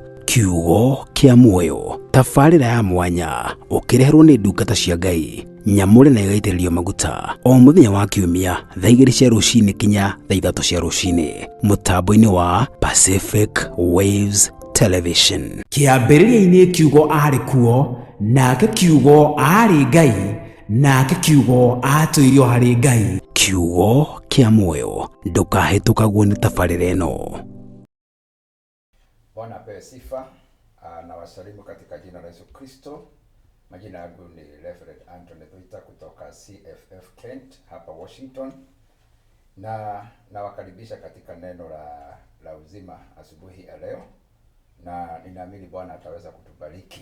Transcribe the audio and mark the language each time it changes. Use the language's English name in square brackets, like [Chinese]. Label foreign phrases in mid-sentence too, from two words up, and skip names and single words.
[Kikuyu] Kiugo kia muoyo, tabarĩra ya mwanya ukireherwo ni ndungata cia Ngai nyamure na igaitĩrĩrio maguta o mũthenya wa kiumia thaa 2 cia rũcinĩ kinya thaa 3 cia rũcinĩ mũtambo-inĩ wa Pacific Waves Television. Kĩambĩrĩria-inĩ Kiugo arĩ kuo, nake Kiugo arĩ Ngai, nake Kiugo atũirio harĩ Ngai. Kiugo kia muoyo, ndũkahĩtũkagwo nĩ tabarĩra ĩno. [Swahili] Bwana apewe sifa. Na wasalimu katika jina la Yesu Kristo. Majina yangu ni Reverend Anthony Thuita kutoka CFF Kent hapa Washington, na nawakaribisha katika neno la uzima asubuhi ya leo, na ninaamini Bwana ataweza kutubariki.